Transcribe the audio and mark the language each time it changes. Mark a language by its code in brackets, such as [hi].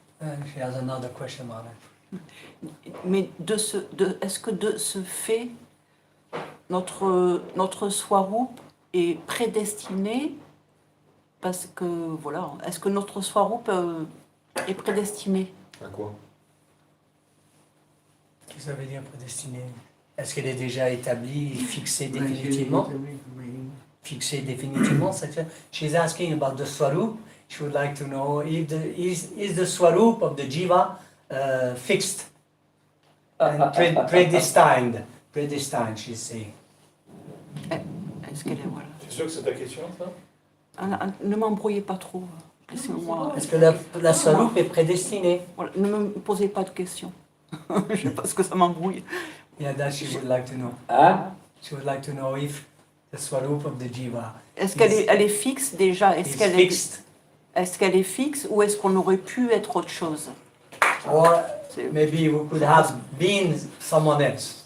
[en] She has another question on it. [fr] Mais est-ce que de ce fait, notre swarup est prédestiné? Parce que, voilà, est-ce que notre swarup est prédestiné? À quoi? Qu'est-ce que ça veut dire prédestiné? Est-ce qu'elle est déjà établie, fixée définitivement? Fixée définitivement, c'est-à-dire, [en] she's asking about the swarup. She would like to know if is the swarup of the jiva fixed and predestined. Predestined, she's saying. [fr] Est-ce qu'elle est, voilà. C'est sûr que c'est ta question, ça? Ne m'embrouillez pas trop. Laissez-moi. Est-ce que la swarup est prédestinée? Voilà, ne me posez pas de questions. Je sais pas ce que ça m'embrouille. [en] Yeah, that she would like to know. She would like to know if the swarup of the jiva. [fr] Est-ce qu'elle est fixe déjà? Est-ce qu'elle est fixe ou est-ce qu'on aurait pu être autre chose? [en] Or maybe we could have been someone else.